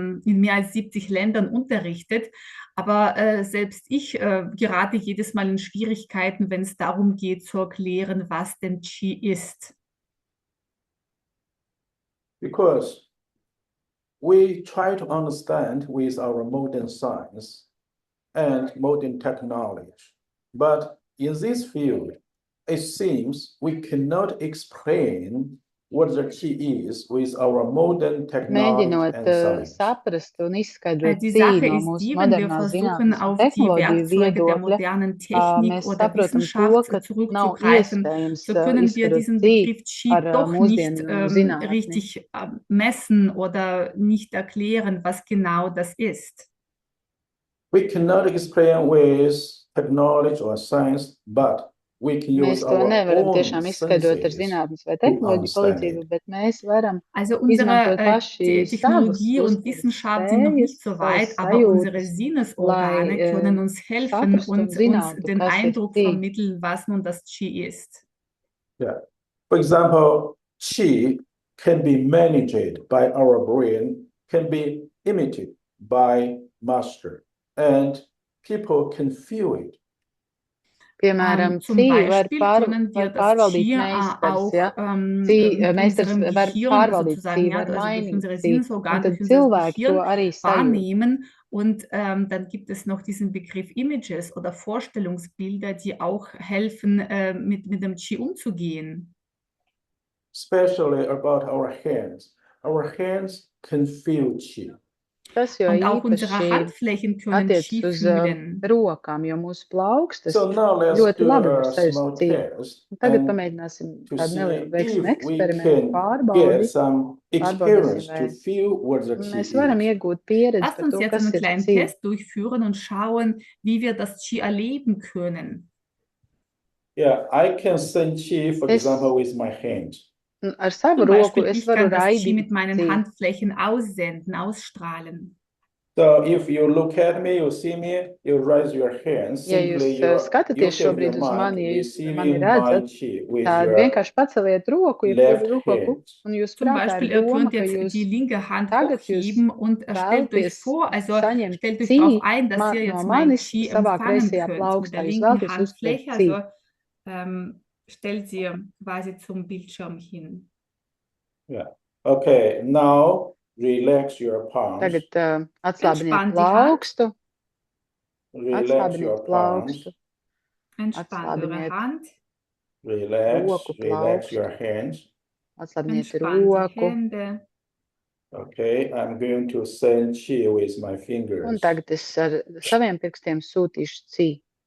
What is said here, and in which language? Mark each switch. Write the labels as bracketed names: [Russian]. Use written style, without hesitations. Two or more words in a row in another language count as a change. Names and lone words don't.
[German] in mehr als 70 Ländern unterrichtet. Aber selbst ich gerate jedes Mal in Schwierigkeiten, wenn es darum geht, zu erklären, was denn Qi ist. [English] Because we try to understand with our modern science and modern technology. But in this field, it seems we cannot explain what the key is with our modern technology [Latvian] Mēģinot [English] and science. [Latvian] saprast un izskaidrot [German] Die Qi Sache [Latvian] no [German] ist [Latvian] mūsu [German] die, wenn wir [Latvian] modernās [German] versuchen, [Latvian] zinātnes un [German] auf die [Latvian] tehnoloģiju [German] Werkzeuge der [Latvian] viedokļa, [German] modernen Technik [Latvian] mēs [German] oder [Latvian] saprotam to, [German] Wissenschaft [Latvian] ka nav [German] zurückzugreifen, [Latvian] iespējams [German] so können wir [Latvian] izskaidrot [German] diesen Qi Begriff Qi [Latvian] ar [German] doch nicht [Latvian] mūsdienu zinātni. [German] richtig messen oder nicht erklären, was genau das ist. [English] We cannot explain with technology or science, but we can [Latvian] Mēs [English] use to our [Latvian] nevaram [English] own [Latvian] tiešām izskaidrot ar [English] senses [Latvian] zinātnes vai [English] to [Latvian] tehnoloģiju [English] understand [Latvian] palīdzību, [English] it. [Latvian] bet mēs varam [German] Also [Latvian] izmantot [German] unsere [Latvian] paši savus [German] Technologie und [Latvian] uztveres [German] Wissenschaft sind noch [Latvian] spējas, [German] nicht so [Latvian] savas [German] weit, aber unsere [Latvian] sajūtas, [German] Sinnesorgane [Latvian] lai [German] können uns helfen [Latvian] saprastu un [German] und uns [Latvian] zinātu, [German] den [Latvian] kas ir [German] Eindruck [Latvian] Qi. [German] vermitteln, was nun das Qi ist. [English] Yeah. For example, qi can be managed by our brain, can be imitated by master, and people can feel it. [Latvian] Piemēram, [German] Zum [Latvian] Qi var [German] Beispiel können wir das [Latvian] pārvaldīt [German] Qi [Latvian] meistars, [German] auch [Latvian] ja? [German] mit [Latvian] Meistars [German] unserem [Latvian] var [German] Gehirn [Latvian] pārvaldīt [German] sozusagen, [Latvian] Qi, [German] ja, [Latvian] var [German] also durch [Latvian] mainīt [German] unsere [Latvian] Qi, un [German] Sinnesorgane, [Latvian] tad [German] durch unser [Latvian] cilvēki to [German] Gehirn [Latvian] arī sajūt. [German] wahrnehmen. Und dann gibt es noch diesen Begriff Images oder Vorstellungsbilder, die auch helfen, mit dem Qi umzugehen. [English] Especially about our hands. Our hands can feel qi. [Latvian] Tas jau [German] Und auch unsere [Latvian] īpaši [German] Handflächen können [Latvian] attiec [German] Qi [Latvian] uz [German] fühlen. [Latvian] rokām, jo mūsu plaukstas [English] So now let's [Latvian] ļoti [English] do [Latvian] labi var [English] a [Latvian] sajust [English] small [Latvian] Qi. [English] test [Latvian] Un tagad [English] and [Latvian] pamēģināsim [English] to [Latvian] tādu [English] see [Latvian] nelielu veiksim [English] if we [Latvian] eksperimentu [English] can [Latvian] pārbaudi. [English] get some experience to feel what the [Latvian] Un [English] qi [Latvian] mēs varam [English] is. [Latvian] iegūt pieredzi [German] Lasst [Latvian] par [German] uns [Latvian] to, [German] jetzt [Latvian] kas [German] einen [Latvian] ir [German] kleinen [Latvian] Qi. [German] Test durchführen und schauen, wie wir das Qi erleben können. [English] Yeah, I can send qi, for [Latvian] Es- [English] example, with my hand. [Latvian] Ar savu [German] Zum [Latvian] roku [German] Beispiel, [Latvian] es [German] ich [Latvian] varu [German] kann das Qi [Latvian] raidīt [German] mit meinen [Latvian] Qi. [German] Handflächen aussenden, ausstrahlen. [English] So if you look at me, you see me, you raise your hand. [Latvian] Ja jūs [English] Simply you [Latvian] skatāties [English] have your [Latvian] šobrīd uz mani, ja [English] mind [Latvian] jūs mani [English] receiving my [Latvian] redzat, [English] qi with [Latvian] tad [English] your [Latvian] vienkārši paceliet roku, [English] left [Latvian] jebkuru roku, [English] hand. [Latvian] un jūs [German] Zum [Latvian] prātā [German] Beispiel, [Latvian] ir [German] ihr [Latvian] doma, [German] könnt [Latvian] ka [German] jetzt [Latvian] jūs [German] die linke Hand [Latvian] tagad jūs [German] hochheben und stellt euch [Latvian] vēlties [German] vor, also [Latvian] saņemt [German] stellt euch [Latvian] Qi [German] darauf ein, dass ihr [Latvian] no [German] jetzt mein [Latvian] manis [German] Qi [Latvian] savā [German] empfangen [Latvian] kreisajā [German] könnt mit [Latvian] plaukstā. [German] der [Latvian] Jūs [German] linken [Latvian] vēlties uztvert [German] Handfläche, [Latvian] Qi. [German] also stellt sie quasi zum Bildschirm hin. [English] Yeah. Okay, now relax your palms. [Latvian] Tagad atslābiniet [German] Entspannt die Hand. [Latvian] plaukstu, [English] Relax [Latvian] atslābiniet [English] your palms. [Latvian] plaukstu, [German] Entspannt eure [Latvian] Atslābiniet [German] Hand, [English] Relax, [Latvian] roku [English] relax [Latvian] plaukstu, [English] your hands. [Latvian] atslābiniet [German] entspannt die [Latvian] roku. [German] Hände. [English] Okay, I'm going to send qi with my [Latvian] Un [English] fingers. [Latvian] tagad es ar saviem pirkstiem sūtīšu Qi.